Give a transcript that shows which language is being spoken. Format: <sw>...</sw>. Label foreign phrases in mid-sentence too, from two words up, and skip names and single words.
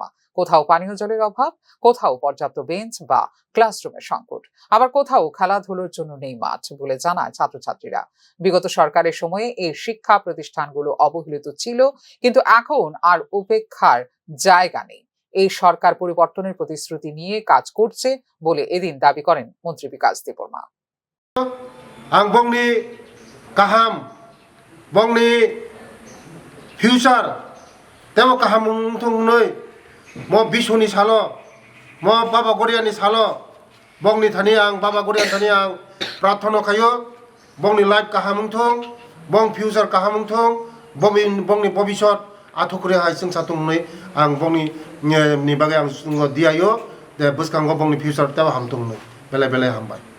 <bn>কোথাও পানীয় জলের অভাব, কোথাও পর্যাপ্ত বেঞ্চ বা ক্লাসরুমের সংকট, আবার কোথাও খেলাধুলোর জন্য নেই মাঠ বলে জানায় ছাত্রছাত্রীরা। বিগত সরকারের সময়ে এই শিক্ষা প্রতিষ্ঠানগুলো অবহেলিত ছিল, কিন্তু এখন আর উপেক্ষার জায়গা নেই। এই সরকার পরিবর্তনের প্রতিশ্রুতি নিয়ে কাজ করছে বলে এদিন দাবি করেন মন্ত্রী বিকাশ দেববর্মা।</bn> <trp>kaham bongni future temo kaham thong noi mo bisoni salo mo baba goriani salo bongni thani ang baba gorian thani ang prarthana khayo bongni life kaham thong bong future kaham thong bongni bobishot athukure hai sing satung noi ang bongni ni bagai ang diayo de buskango bongni future temo ham thong noi bele bele ham bai।</trp>